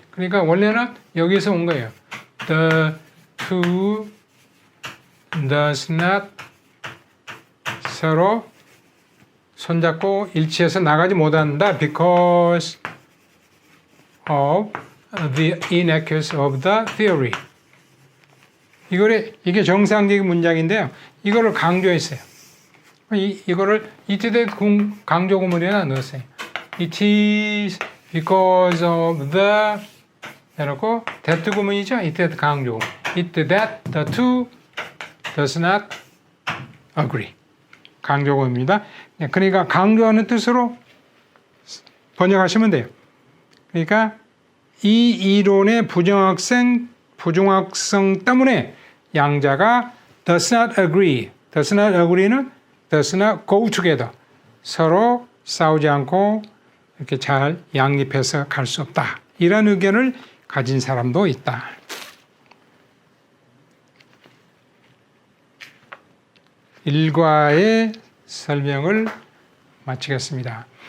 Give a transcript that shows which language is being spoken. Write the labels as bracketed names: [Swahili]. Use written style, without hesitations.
[Korean] 그러니까 원래는 여기서 온 거예요. [English] The two does not [Korean] 서로 손잡고 일치해서 나가지 못한다. [English] Because of the inaccuracy of the theory. [Korean] 이게 정상적인 문장인데요. 이거를 강조했어요. 이거를 이때의 강조 구문에나 넣었어요. [English] It is because of the [Korean] 해놓고 [English] that [Korean] 구문이죠. 이때 강조. [English] It that the two does not agree. [Korean] 강조 구문입니다. 그러니까 강조하는 뜻으로 번역하시면 돼요. 그러니까 이 이론의 부정확성 때문에 양자가 [English] does not agree. does not agree는 does not go together. [Korean] 서로 싸우지 않고 이렇게 잘 양립해서 갈 수 없다. 이런 의견을 가진 사람도 있다. 일과의 설명을 마치겠습니다.